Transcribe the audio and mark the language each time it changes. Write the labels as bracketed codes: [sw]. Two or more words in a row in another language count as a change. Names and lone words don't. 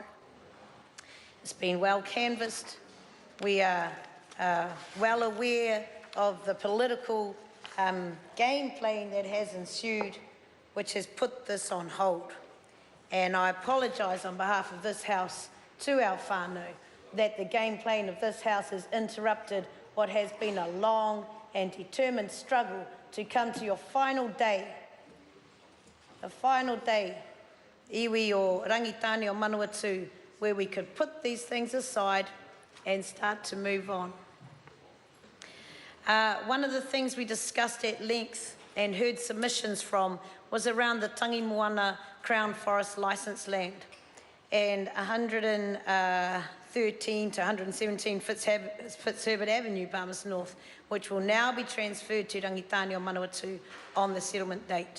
[en] It's been well canvassed. We are well aware of the political game playing that has ensued, which has put this on hold. And I apologise on behalf of this House to our whānau that the game playing of this House has interrupted what has been a long and determined struggle to come to your final day, the final day, [mi] iwi o Rangitāne o Manawatu, [en] where we could put these things aside and start to move on. One of the things we discussed at length and heard submissions from was around the Tangi Moana Crown Forest licence land and 113 to 117 Fitzherbert Avenue, Barmers North, which will now be transferred to Rangitāne o Manawatu on the settlement date.